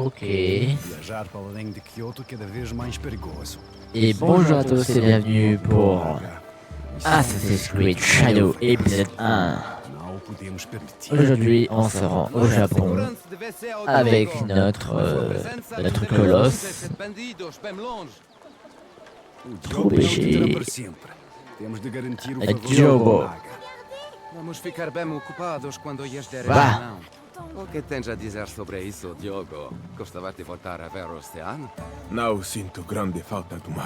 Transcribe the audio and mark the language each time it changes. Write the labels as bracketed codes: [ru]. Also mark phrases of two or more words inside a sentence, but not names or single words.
[pt] Ok. Viajar para além de Kyoto cada vez mais perigoso. [fr] Et bonjour à tous et bienvenue pour Assassin's Creed Shadow épisode 1. [pt] Não o podemos permitir. [fr] Aujourd'hui, on se rend au Japon avec notre colosse. [pt] O Diogo ficará para sempre. Temos de garantir o É favor Diogo. da Naga. Vamos ficar bem ocupados quando lhes derem Vá. a mão. O que tens a dizer sobre isso, Diogo? Gostava de voltar a ver o oceano? Não sinto grande falta do mar.